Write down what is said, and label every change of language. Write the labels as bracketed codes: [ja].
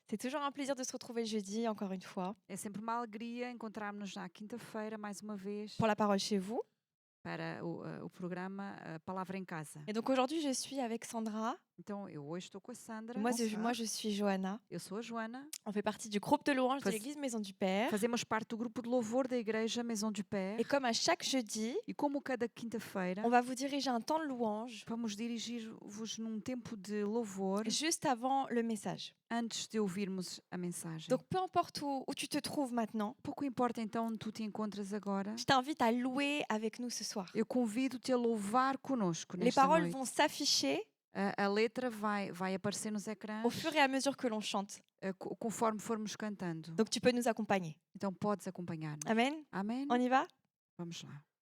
[fr] C'est toujours un plaisir de se retrouver le jeudi, encore une fois, [pt] É sempre uma alegria encontrarmos-nos na quinta-feira, mais uma vez, [fr] pour la parole chez vous. [pt] para o programa Palavra em Casa. [fr] Et donc aujourd'hui, je suis avec Sandra. [pt] Então, eu hoje estou com a Sandra. [fr] Moi, je suis Johanna. [pt] Eu sou a Joana. [fr] On fait partie du groupe de louanges de [pt] Faz- [fr] l'église Maison du Père. [pt] Fazemos parte do grupo de louvor da Igreja Maison du Père. [fr] Et comme à chaque jeudi, [pt] E como cada quinta-feira, [fr] on va vous diriger un temps de louange [pt] vamos dirigir-vos num tempo de louvor [fr] juste avant le message. [pt] antes de ouvirmos a mensagem. [fr] Donc peu importe où tu te trouves maintenant, [pt] Pouco importa então onde tu te encontras agora, [fr] je t'invite à louer avec nous ce soir. [pt] eu convido-te a louvar conosco [fr] Les [pt] nesta [fr] paroles [pt] noite. vão [fr] s'afficher [pt] A letra vai aparecer nos ecrãs [fr] au fur et à mesure que l'on chante. [pt] Conforme formos cantando. [fr] Donc tu peux nous accompagner. [pt] Então podes acompanhar-nos. [fr] Amen. [pt] Amém? [fr] On y va? [pt] Vamos lá.